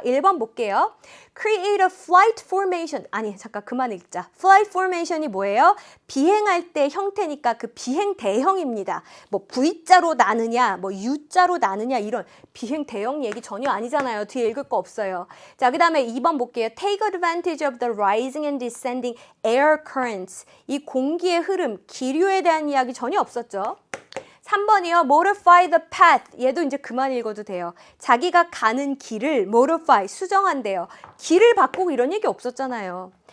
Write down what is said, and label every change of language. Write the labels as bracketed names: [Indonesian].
[Korean] 1번 볼게요. [English] Create a flight formation. [Korean] 아니, 잠깐 그만 읽자. Flight formation이 뭐예요? 비행할 때 형태니까 그 비행 대형입니다. 뭐 V자로 나느냐, 뭐 U자로 나느냐 이런 비행 대형 얘기 전혀 아니잖아요. 뒤에 읽을 거 없어요. 자, 그 다음에 2번 볼게요. [English] Take advantage of the rising and descending air currents. [Korean] 이 공기의 흐름, 기류에 대한 이야기 전혀 없었죠. 3번이요. [English] Modify the path. [Korean] 얘도 이제 그만 읽어도 돼요. 자기가 가는 길을 modify, 수정한대요. 길을 바꾸고 이런 얘기 없었잖아요.